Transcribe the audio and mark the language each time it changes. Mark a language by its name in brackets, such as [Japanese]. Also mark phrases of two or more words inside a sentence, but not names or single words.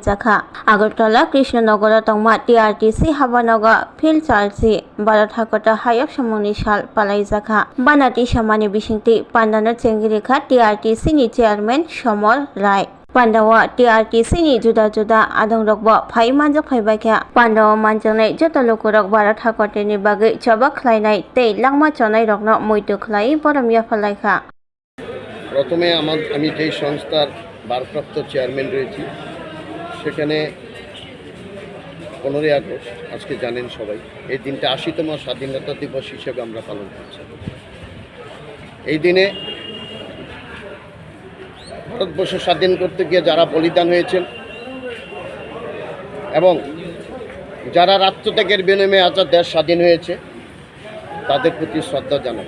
[Kok Borok] Jaka Agartala Krishna Nagara Tongma TRTC Habanaga Phil Charsi Barat Hakotar Hayok Shamani Shal Palai Jaka Banati Shamani Bishikti Pandana Chengirika TRTC ni Chairman Shomol Rai Pandawa TRTC ni juda-juda adong rokbo phai manjak phai baikha Pandawa manjangnai joto lokorok Bharat hakote ni bagai chaba khlainai tei langma chonai rokno moito khlai boromia phalaikha [Bangla] প্রথমে আমি যেই সংস্থার ভারপ্রাপ্ত চেয়ারম্যান রয়েছি সেখানে 15 আগস্ট আজকে জানেন সবাই এই দিনটা 80তম স্বাধীনতা দিবস হিসেবে আমরা পালন করছি। এই দিনে ভারতবর্ষ স্বাধীন করতে গিয়ে যারা বলিদান হয়েছেন এবং যারা আত্মত্যাগের বিনিময়ে আজ দেশ স্বাধীন হয়েছে তাদের প্রতি শ্রদ্ধা জানাই।